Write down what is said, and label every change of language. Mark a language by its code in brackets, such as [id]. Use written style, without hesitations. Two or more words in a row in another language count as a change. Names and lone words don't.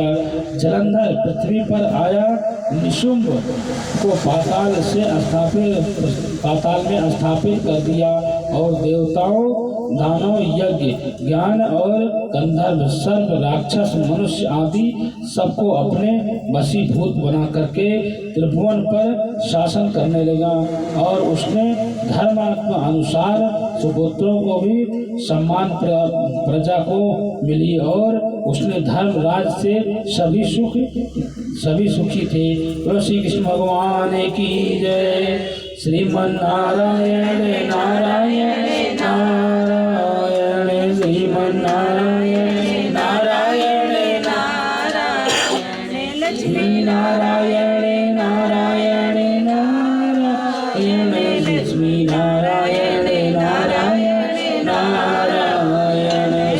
[hi] जलंधर पृथ्वी पर आया, निशुंभ को पाताल में स्थापित कर दिया और देवताओं, दानव, यज्ञ, ज्ञान और गंधर्व, सर्प, राक्षस, मनुष्य आदि सबको अपने वशीभूत बना करके त्रिभुवन पर शासन करने लगा। और उसने धर्मात्मा अनुसार सुपुत्रों को भी सम्मान प्रजा को मिली और उसने धर्मराज से सभी सुखी थे। तो श्री कृष्ण भगवान की जय। श्रीमन नारायण नारायण नारायण, श्रीमन नारायण नारायण नारायण, लक्ष्मी नारायण नारायण नारायण, लक्ष्मी नारायण नारायण नारायण।